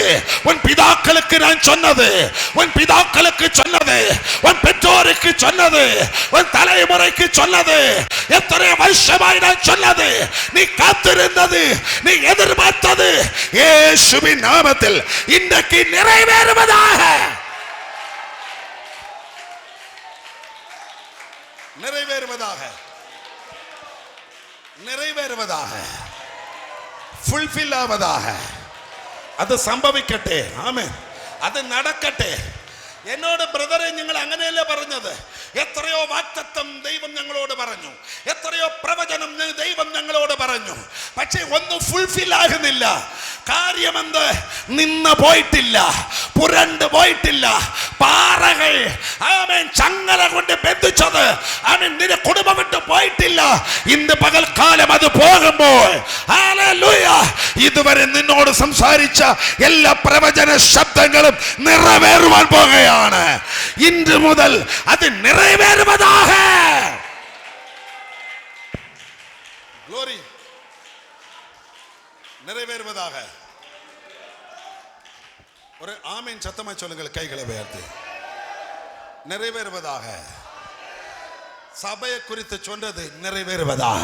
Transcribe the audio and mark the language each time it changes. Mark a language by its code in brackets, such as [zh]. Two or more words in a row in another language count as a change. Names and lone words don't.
[ta] உன் பிதாக்களுக்கு நான் சொன்னது, உன் பிதாக்களுக்கு சொன்னது, உன் பெற்றோருக்கு சொன்னது, உன் தலைமுறைக்கு சொன்னது, எத்தனை வருஷமாய் நான் சொன்னது, நீ காத்திருந்தது, நீ எதிர்பார்த்தது இயேசுவின் நாமத்தில் இன்றைக்கு நிறைவேறுவதாக, நிறைவேறுவதாக, நிறைவேறுவதாக, ஃபுல்ஃபில் ஆவதாக. அது சம்பவிக்கட்டே. ஆமென். அது நடக்கட்டே. [ml] എന്നോട് ബ്രദറെ, നിങ്ങൾ അങ്ങനെയല്ലേ പറഞ്ഞത്? എത്രയോ വാഗ്ദത്തം ദൈവം ഞങ്ങളോട് പറഞ്ഞു, എത്രയോ പ്രവചനം ദൈവം ഞങ്ങളോട് പറഞ്ഞു. പക്ഷേ ഒന്നും ഫുൾഫിൽ ആകുന്നില്ല. കാര്യമെന്ത്? നിന്ന് പോയിട്ടില്ല, പുരണ്ട് പോയിട്ടില്ല. പാറകൾ ആമേൻ ചങ്ങല കൊണ്ട് ബന്ധിച്ചത് ആമേൻ നിന്റെ കുടുംബം വിട്ട് പോയിട്ടില്ല. ഇന്ന് പകൽക്കാലം അത് പോകുമ്പോൾ ഹല്ലേലൂയ, ഇതുവരെ നിന്നോട് സംസാരിച്ച എല്ലാ പ്രവചന ശബ്ദങ്ങളും നിറവേറുവാൻ പോകുകയാണ്. ഇന്ന് മുതൽ അത് நிறைவேறுவதாக. ഗ്ലോറി. [ta] நிறைவேறுவதாக. ஒரு ஆமென் சத்தமா சொல்லுங்கள், கைகளை உயர்த்தி. நிறைவேறுவதாக. சபையை குறித்து சொன்னது நிறைவேறுவதாக.